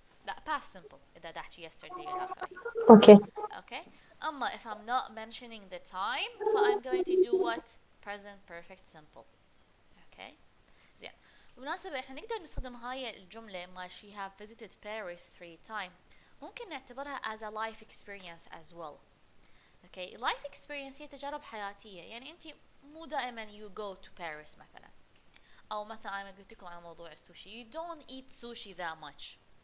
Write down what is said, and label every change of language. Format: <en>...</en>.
<ar>لا, past simple إذا دحكي yesterday إلى آخره.</ar> <en>Okay. Okay. أما if I'm not mentioning the time, so I'm going to do what? Present perfect simple. Okay. زين.</en> <ar>بالمناسبة إحنا نقدر نستخدم هاي الجملة ما</ar> <en>she have visited Paris 3 times.</en> <ar>ممكن نعتبرها</ar> <en>as a life experience as well. Okay.</en> <ar>Life experience هي تجارب حياتية. يعني أنت مو دائما</ar> <en>you go to Paris</en> <ar>مثلا. أو مثلا أنا قلت لكم عن موضوع السوشي.</ar> <en>You don't eat sushi that much.</en>